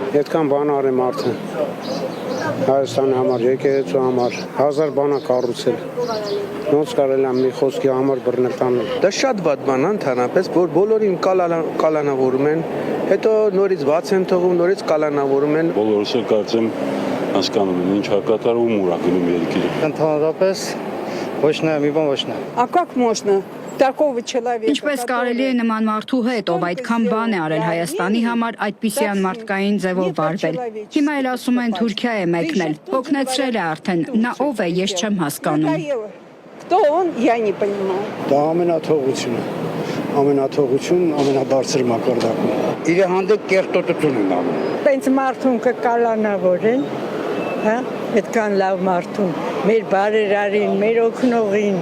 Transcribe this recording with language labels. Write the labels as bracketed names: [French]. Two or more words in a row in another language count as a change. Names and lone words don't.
[Armenian] Այդքան բան արի մարդը։ Հայաստանի համար, եկեղեցու համար 1000 բան է կառուցել։ Ոնց կարելի է մի խոսքի համար բռնել տանել։ Դա շատ վատ բան է ընդհանրապես, որ բոլորին կալանավորում են, հետո նորից բաց են թողում, նորից կալանավորում են։ Բոլորս էլ կարծեմ հասկանում են ինչ հակատարում ուրա գնում երկիրը։ Ընդհանրապես ոչ նա մի բան ոչ նա։ [Russian] А как можно такого человека? [Armenian] Ինչպես կարելի է նման մարդու հետ, ով այդքան բան է արել Հայաստանի համար, այդպիսի անմարդկային ձևով վարվել։ Հիմա էլ ասում են Թուրքիա է մեկնել, հոգնեցրել է արդեն, նա ով է, ես չեմ հասկանում։ [Russian] Кто он, я не понимаю. [Armenian] Դա ամենաթողությունը։ Ամենաթողություն ամենաբարձր մակարդակում։ Իր հանդեպ կեղտոտություն են անում։ Տենց մարդուն կկալանավորեն, հա, այդքան լավ մարդուն, մեր բարերարին, մեր օգնողին։